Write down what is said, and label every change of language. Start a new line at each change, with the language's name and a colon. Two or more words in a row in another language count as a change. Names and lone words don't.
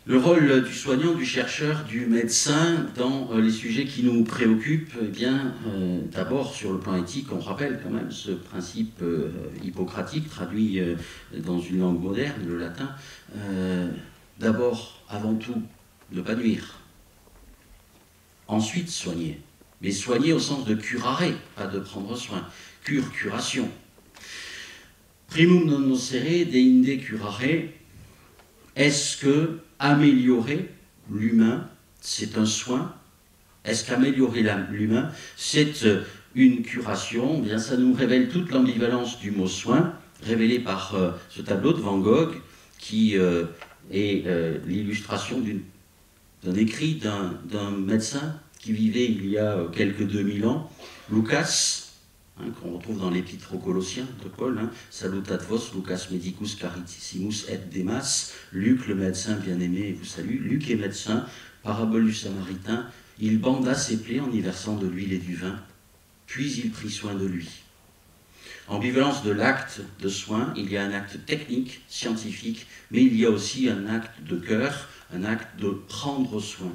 French: Le rôle du soignant, du chercheur, du médecin dans les sujets qui nous préoccupent, eh bien, d'abord sur le plan éthique, on rappelle quand même ce principe hippocratique traduit dans une langue moderne, le latin. D'abord, avant tout, ne pas nuire. Ensuite, soigner. Mais soigner au sens de curare, pas de prendre soin. Curation.
Latin: Primum non nocere deinde curare.
French: Est-ce que améliorer l'humain, c'est un soin? Est-ce qu'améliorer l'humain, c'est une curation? Eh bien, ça nous révèle toute l'ambivalence du mot soin, révélée par ce tableau de Van Gogh, qui est l'illustration d'un écrit d'un médecin qui vivait il y a quelques 2000 ans, Lucas, qu'on retrouve dans l'épître aux Colossiens de Paul,
Latin: Salutat vos, Lucas medicus carissimus et demas,
French: Luc le médecin bien-aimé vous salue. Luc est médecin, parabole du Samaritain, il banda ses plaies en y versant de l'huile et du vin, puis il prit soin de lui. Ambivalence de l'acte de soin, il y a un acte technique, scientifique, mais il y a aussi un acte de cœur, un acte de prendre soin.